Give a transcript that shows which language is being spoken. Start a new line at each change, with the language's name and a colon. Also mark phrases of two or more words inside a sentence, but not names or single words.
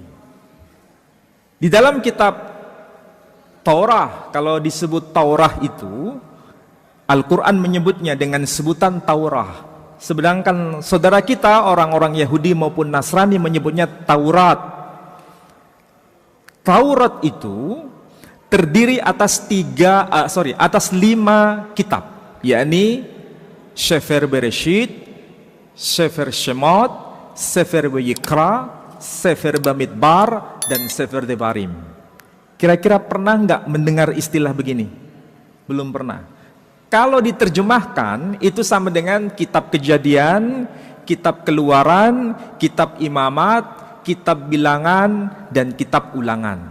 Indonesian: Di dalam kitab Taurah, kalau disebut Taurah itu, Al-Quran menyebutnya dengan sebutan Taurah. Sedangkan saudara kita orang-orang Yahudi maupun Nasrani menyebutnya Taurat. Taurat itu terdiri atas 5 kitab, yakni Sefer Bereshit, Sefer Shemot, Sefer Vayikra, Sefer Bamidbar, dan Sefer Devarim. Kira-kira pernah nggak mendengar istilah begini? Belum pernah. Kalau diterjemahkan itu sama dengan kitab Kejadian, kitab Keluaran, kitab Imamat, kitab Bilangan, dan kitab Ulangan.